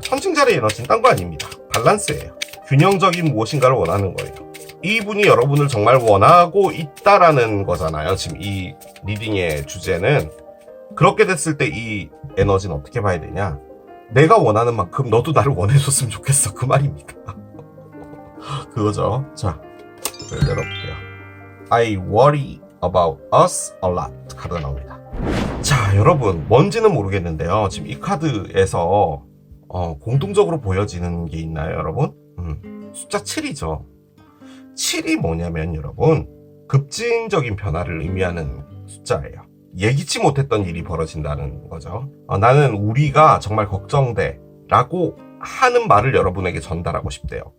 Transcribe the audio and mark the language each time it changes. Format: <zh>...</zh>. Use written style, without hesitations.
<ko>천칭자리의 에너지는 딴 거 아닙니다. 밸런스예요. 균형적인 무엇인가를 원하는 거예요. 이분이 여러분을 정말 원하고 있다라는 거잖아요. 지금 이 리딩의 주제는 그렇게 됐을 때 이 에너지는 어떻게 봐야 되냐? 내가 원하는 만큼 너도 나를 원해줬으면 좋겠어. 그 말입니다. 그거죠. 자, 이걸 열어볼게요.</ko> <en>I worry about us a lot</en> <ko>카드가 나옵니다. 자, 여러분 뭔지는 모르겠는데요. 지금 이 카드에서 공통적으로 보여지는 게 있나요, 여러분? 숫자 7이죠. 7이 뭐냐면 여러분 급진적인 변화를 의미하는 숫자예요. 예기치 못했던 일이 벌어진다는 거죠. 나는 우리가 정말 걱정돼 라고 하는 말을 여러분에게 전달하고 싶대요.</ko>